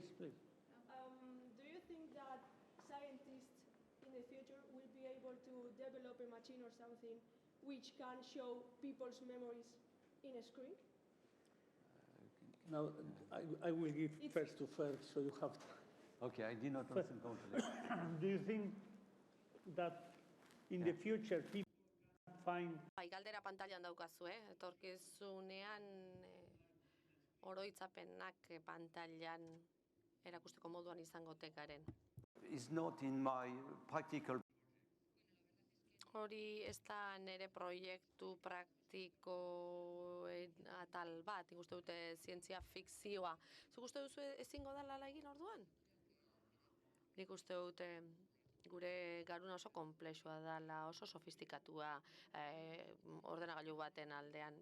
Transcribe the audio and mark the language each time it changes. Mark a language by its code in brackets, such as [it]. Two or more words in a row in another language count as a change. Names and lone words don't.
[en] Do you think that scientists in the future will be able to develop a machine or something which can show people's memories in a screen? Now, I will give first to Ferg, so you have to. Okay, I did not listen completely. Do you think that in the future people can find... [eu] Bai, galdera pantailan daukazu, etorkizunean oroitzapenak pantailan erakusteko moduan izango tekaren. [en] It's not in my practical... [eu] Hori ez da nire proiektu praktiko atal bat, nik uste dute zientzia fikzioa. Zuk uste duzu ezingo dela egin orduan? Nik uste dute gure garuna oso konplexua dela, oso sofistikatua ordenagailu baten aldean.